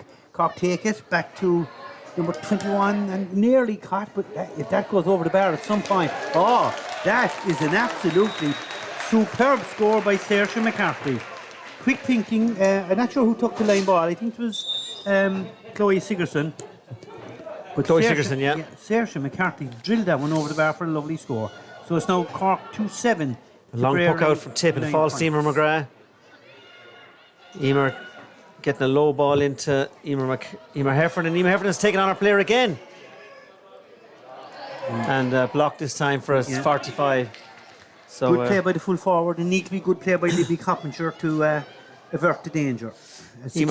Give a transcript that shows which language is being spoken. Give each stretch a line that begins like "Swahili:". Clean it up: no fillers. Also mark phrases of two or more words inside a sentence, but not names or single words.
English: Cork take it back to number 21 and nearly caught, but if that goes over the bar at some point, that is an absolutely superb score by Saoirse McCarthy. Quick thinking, I'm not sure who took the line ball. I think it was Chloe Sigerson. But Chloe Sigerson, yeah. Saoirse McCarthy drilled that one over the bar for a lovely score. So it's now Cork 2-7. a long puck out from Tip and 9 falls to Emer points. McGrath. Emer getting a low ball into Emer Heffern, and Emer Heffern has taken on our player again. And blocked this time for a 45. So, Good play by the full forward, and neatly good play by Libby Coppinger to avert the danger. Emer